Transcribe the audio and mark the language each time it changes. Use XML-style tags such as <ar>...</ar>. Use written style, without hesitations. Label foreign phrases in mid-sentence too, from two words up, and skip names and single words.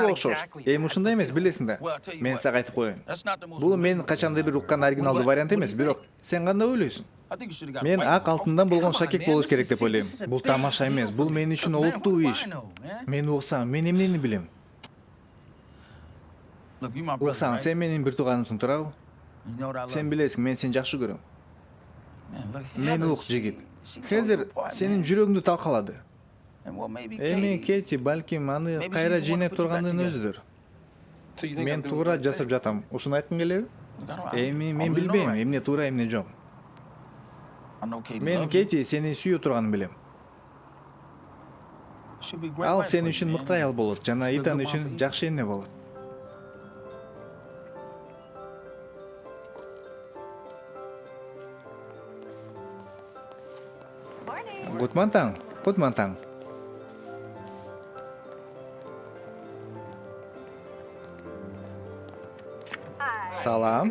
<en>not</en> <ky>окшош.</ky> <en>exactly</en> <ky>Эми</ky> <en>that,</en> <ky>ушундай эмес, билесиң да.</ky> <en>Well, I'll tell you</en> <ky>Мен</ky> <en>what.</en> <ky>сага айтып коеюн.</ky> <en>That's not the most.</en> <ky>Бул мен</ky> <en>original</en> <ky>качандай бир</ky> <en>thing.</en> <ky>уккан оригиналдуу</ky> <en>What-</en> <ky>вариант</ky> <en>what</en> <ky>эмес,</ky> <en>do you</en> <ky>бирок</ky> <en>think?</en> <ky>сен кандай ойлойсуң?</ky> <en>I think you should've got</en> <ky>Мен</ky> <en>white</en> <ky>ак</ky> <en>one.</en> <ky>алтындан болгон</ky> <en>Come on,</en> <ky>шакек</ky> <en>man,</en> <ky>болуш</ky> <en>this</en> <ky>керек</ky> <en>is</en> <ky>деп ойлойм.</ky> <en>serious. This is a</en> <ky>Бул</ky> <en>big</en> <ky>тамаша эмес, бул мен үчүн</ky> <en>Man, what</en> <ky>олуттуу</ky> <en>do I</en> <ky>иш.</ky> <en>know, man?</en> <ky>Мен уксам, мен эмнени билем?</ky> <en>Look, you my brother,</en> <ky>Уксам,</ky> <en>right?</en> <ky>сен менин бир тууганымсың, туурабы?</ky> <en>You know what I love?</en> <ky>Сен билесиң, мен сени жакшы көрөм.</ky> <en>Man, look,</en> <ky>Мен</ky> <en>Heather,</en> <ky>ук жигит.</ky> <en>she tore you</en> <ky>Хезир</ky> <en>apart,</en> <ky>сенин</ky> <en>man.</en> <ky>жүрөгүңдү талкалады.</ky> <en>And well, maybe</en> <ky>Эми</ky> <en>Katie.</en> <ky>Кейти балким аны</ky> <en>Maybe</en> <ky>кайра</ky> <en>she's the one</en> <ky>жыйнап</ky> <en>to put you back</en> <ky>тургандын</ky> <en>together.</en> <ky>өзүдүр.</ky> <en>So you think</en> <ky>Мен</ky> <en>I'm doing</en> <ky>туура</ky> <en>the right</en> <ky>жасап</ky> <en>thing?</en> <ky>жатам. Ушуну айткың келеби?</ky> <en>Look, I don't- I</en> <ky>Эми мен</ky> <en>really know,</en> <ky>билбейм,</ky> <en>right?</en> <ky>эмне туура, эмне жок.</ky> <en>I know Katie</en> <ky>Мен</ky> <en>loves you.</en> <ky>Кейти сени сүйө турганын билем.</ky> <en>She'll be great</en> <ky>Ал</ky> <en>wife</en> <ky>сен</ky> <en>for you,</en> <ky>үчүн</ky> <en>man.</en> <ky>мыкты аял болот жана</ky> <en>She'll be a</en> <ky>Итан</ky> <en>good one for</en> <ky>үчүн</ky> <en>you.</en> <ky>жакшы эне болот. Гутман таң, Гутман таң. Салам.</ky>